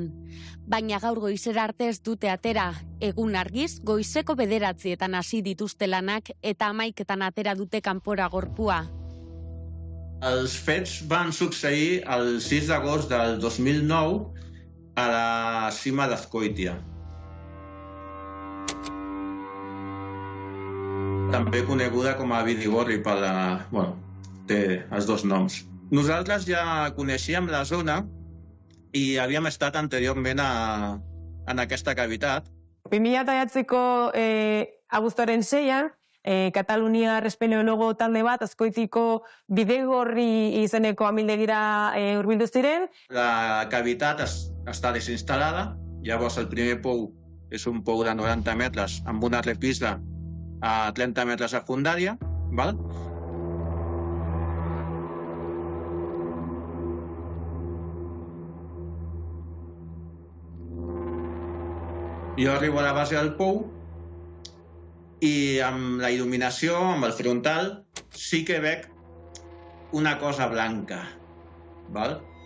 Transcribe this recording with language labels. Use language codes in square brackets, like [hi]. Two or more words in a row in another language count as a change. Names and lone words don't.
[eu] Baina gaur goizera arte ez dute atera. Egun argiz, goizeko 9:00 hasi dituzte lanak eta 11:00 atera dute kanpora gorpua. [ca] Els fets van succeir el 6 d'agost del 2009 a la cima d'Azkoitia. També coneguda com a Bidigorri, té els dos noms. Nosaltres ja coneixíem la zona i havíem estat anteriorment en aquesta cavitat. [eu] 2009ko abuztuaren 6-an, Kataluniar espeleologo talde bat Azkoitiko Bidegorri izeneko amildegira hurbildu ziren. [ca] La cavitat està desinstal·lada, llavors el primer pou és un pou de 90 metres amb una repisa a 30 metres de fundària, val? Jo arribo a la base del pou i amb la il·luminació, amb el frontal, sí que veig una cosa blanca, val?